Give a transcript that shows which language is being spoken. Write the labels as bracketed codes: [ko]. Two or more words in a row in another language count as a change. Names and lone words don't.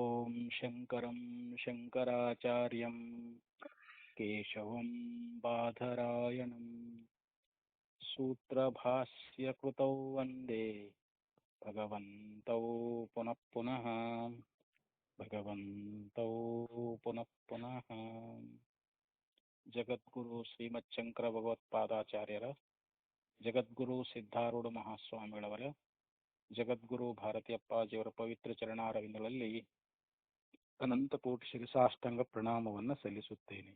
[sa] शङ्करं शङ्कराचार्यं केशवं बादरायणं सूत्रभाष्यकृतौ वन्दे भगवन्तौ पुनः पुनः [kn] ಜಗದ್ಗುರು ಶ್ರೀಮಚ್ಛಂಕರ ಭಗವತ್ಪಾದಾಚಾರ್ಯರ, ಜಗದ್ಗುರು ಸಿದ್ಧಾರೂಢ ಮಹಾಸ್ವಾಮಿಗಳವರ, ಜಗದ್ಗುರು ಭಾರತೀಯಪ್ಪಾಜಿಯವರ ಪವಿತ್ರ ಚರಣಾರವಿಂದಗಳಲ್ಲಿ ಅನಂತಕೋಟಿ ಶಿರಸಾಷ್ಟಾಂಗ ಪ್ರಣಾಮವನ್ನು ಸಲ್ಲಿಸುತ್ತೇನೆ.